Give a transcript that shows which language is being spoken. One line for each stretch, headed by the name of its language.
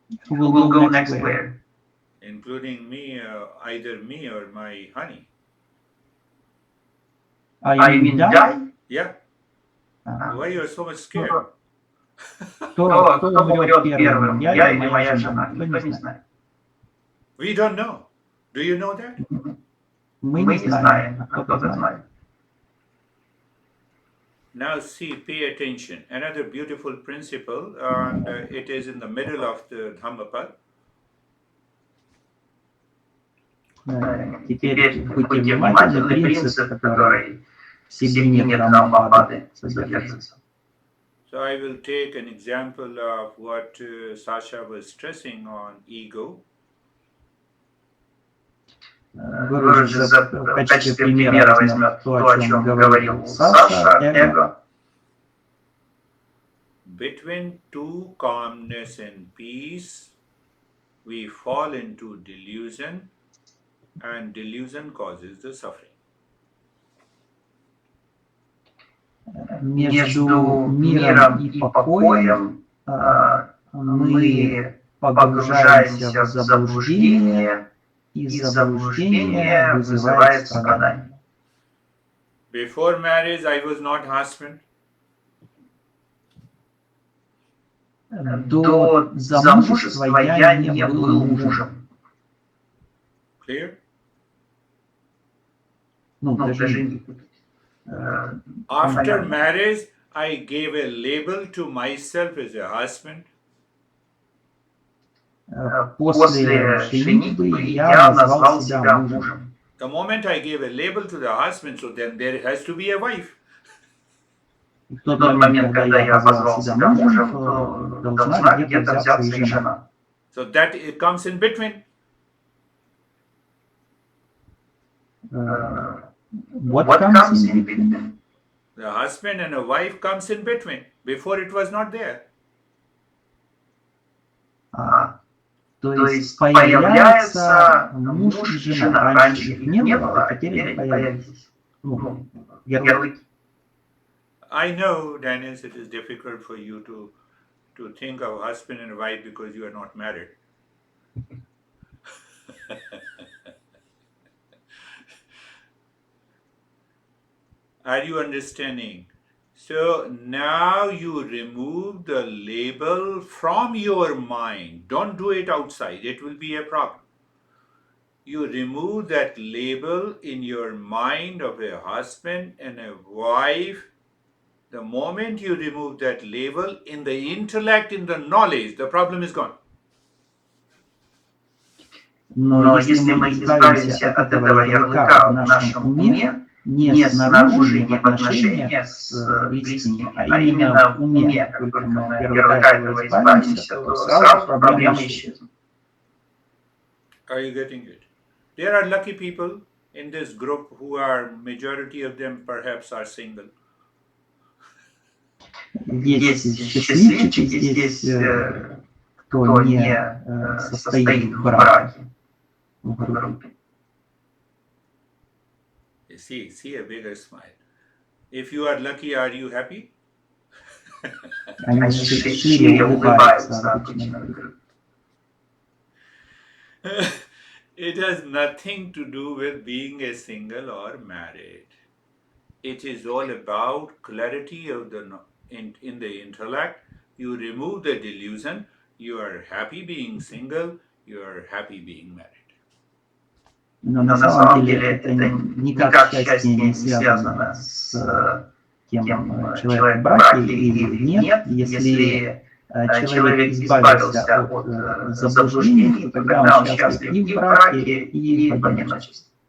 English: Who will go next where? Including me, either me or my honey. I mean die? Yeah. Why you are so much scared?
Russian: Кто умрет первым, я или моя жена? Никто не знает.
English: We don't know. Do you know that?
Russian: Мы не знаем, а кто-то знает.
English: Now see, pay attention. Another beautiful principle, and it is in the middle of the Dhammapad.
Russian: Теперь будьте внимательны, принцип, который в середине Дхаммапады содержится.
English: So I will take an example of what Sasha was stressing on ego.
Russian: Выражу в качестве примера возьмем то, о чем говорил Саша, эго.
English: Between two calmness and peace, we fall into delusion, and delusion causes the suffering.
Russian: Между миром и покоем мы погружаемся в заблуждение, и заблуждение вызывает страдания.
English: Before marriage, I was not husband.
Russian: До замужества я не был мужем.
English: Clear?
Russian: Ну, даже
English: After marriage, I gave a label to myself as a husband.
Russian: После женитьбы я назвал себя мужем.
English: The moment I gave a label to the husband, so then there has to be a wife.
Russian: В тот момент, когда я назвал себя мужем, то должна где-то взяться и жена.
English: So that it comes in between. What comes in between? The husband and a wife comes in between. Before it was not there.
Russian: То есть появляется муж и жена. Раньше их не было, а теперь появились. Ярлыки.
English: I know, Dennis, it is difficult for you to think of husband and wife because you are not married. Are you understanding? So now you remove the label from your mind. Don't do it outside. It will be a problem. You remove that label in your mind of a husband and a wife. The moment you remove that label in the intellect, in the knowledge, the problem is gone.
Russian: Но если мы избавимся от этого ярлыка в нашем уме, не снаружи, не в отношениях с близкими, а именно в уме, как только мы от ярлыка этого избавимся, то сразу проблемы исчезнут.
English: Are you getting it? There are lucky people in this group who are, majority of them perhaps are single.
Russian: Есть счастливчики здесь, кто не состоит в браке, в группе.
English: See a bigger smile. If you are lucky, are you happy?
Russian: Они шире улыбаются обычно.
English: It has nothing to do with being a single or married. It is all about clarity of the in the intellect. You remove the delusion. You are happy being single. You are happy being married.
Russian: Но на самом деле это никак счастье не связано с тем, человек в браке или нет. Если человек избавился от заблуждений, то тогда он счастлив и в браке, и в одиночестве.